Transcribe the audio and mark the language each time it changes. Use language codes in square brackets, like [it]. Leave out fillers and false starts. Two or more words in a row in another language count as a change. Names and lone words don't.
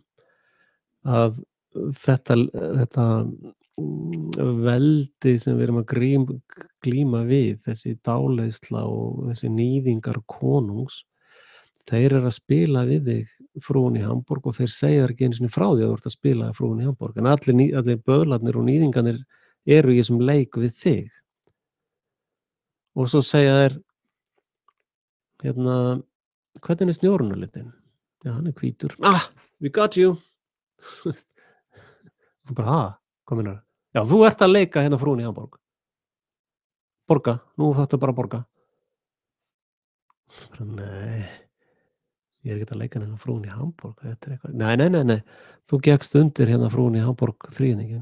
[is] Að þetta veldi sem við erum að glíma við, þessi dáleiðsla og þessi níðingar konungs, þeir að spila við þig Frúin í Hamborg og þeir segja ekki einu sinni frá því að þú ert að spila Frúin í Hamborg, en allir böðlarnir og níðingarnir eru í þessum leik við þig. Og svo segja þeir hvernig snjórinn á litin? Já, hann hvítur. [en] We got you. [is] Þú bara, hvað meinar? Já, þú ert að leika hérna Frúin í Hamborg. Borga, nú þarftu bara að borga. Nei, ég ekki að leika hérna Frúin í Hamborg. Þetta eitthvað. Nei, þú gekkst undir hérna Frúin í Hamborg þríðningin.